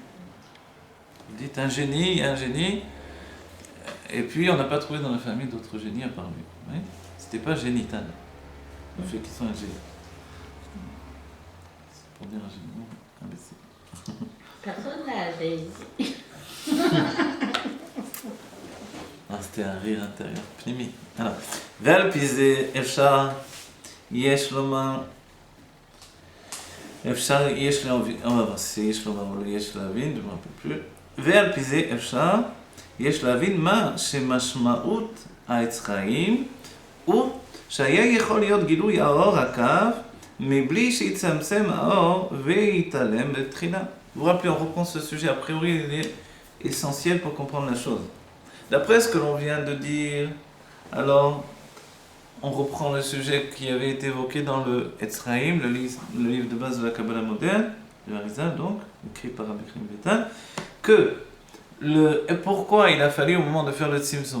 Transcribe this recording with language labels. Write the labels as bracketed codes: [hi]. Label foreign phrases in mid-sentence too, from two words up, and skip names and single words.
[fr] Vous dites un génie, il y a un génie, et puis on n'a pas trouvé dans la famille d'autres génies à part lui. Oui, c'était pas génital, le fait qu'ils soient un génie. C'est pour dire un génie, imbécile. Personne n'a dit. Ah, c'était un rire intérieur, pnimi. Alors, [he] ועל פי זה אפשר, יש לומר, [fr] on va voir si [he] יש לומר או יש להבין, [fr] je ne me rappelle plus. [he] ועל פי זה אפשר, יש להבין מה שמשמעות העץ חיים, הוא שהיה יכול להיות גילוי האור הקו, מבלי שיצמצם האור ויתעלם בתחילה. [fr] Vous vous rappelez, on reprend ce sujet, a priori il est essentiel pour comprendre la chose. D'après ce que l'on vient de dire, alors on reprend le sujet qui avait été évoqué dans le Etzraïm, le livre de base de la Kabbalah moderne, de Arizal donc, écrit par Rabbi Chaim Vital, que pourquoi il a fallu au moment de faire le Tzimtzum.